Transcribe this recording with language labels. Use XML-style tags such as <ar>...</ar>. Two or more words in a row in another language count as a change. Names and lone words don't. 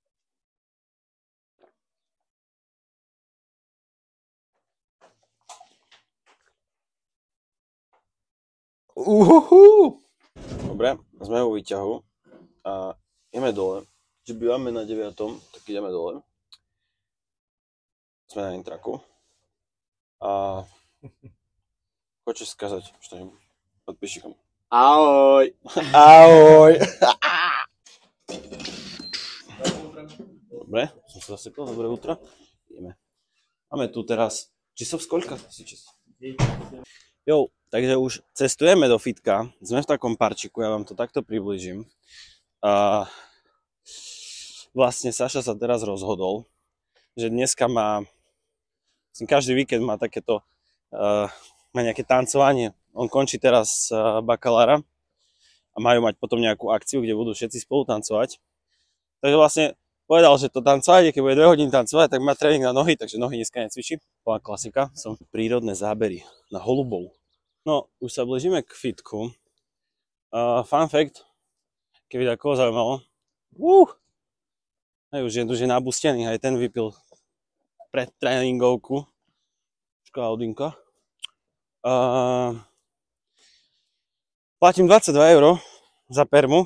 <sk>Dobre, sme vo výťahu a ideme dole. Keď bývame na 9, tak ideme dole. Sme na intraku.</sk> <ru>A хочешь сказать что-нибудь подписчикам?</ru> <sk>Ahoj! Ahoj! Dobre, som sa zasekol, dobré утро. Ideme. Máme tu teraz časov</sk> <ru>сколько сейчас?</ru> <sk>Jo, takže už cestujeme do fitka. Sme v takom parčiku, ja vám to takto približím. Vlastne Saša sa teraz rozhodol, že dneska má, každý víkend má takéto, má nejaké tancovanie. On končí teraz bakalára a majú mať potom nejakú akciu, kde budú všetci spolu tancovať. Takže vlastne povedal, že to tancovanie, keď bude 2 hodiny tancovať, tak má tréning na nohy, takže nohy dneska necvičí. Bola klasika. Som prírodné zábery na holubov. No, už sa blížime k fitku.</sk> <en>Fun fact,</en> <sk>keby tak koho zaujímalo. Už je nabustený, aj ten vypil pred tréningovku. Škoda Audinka. Platím 22 € za permu.</sk>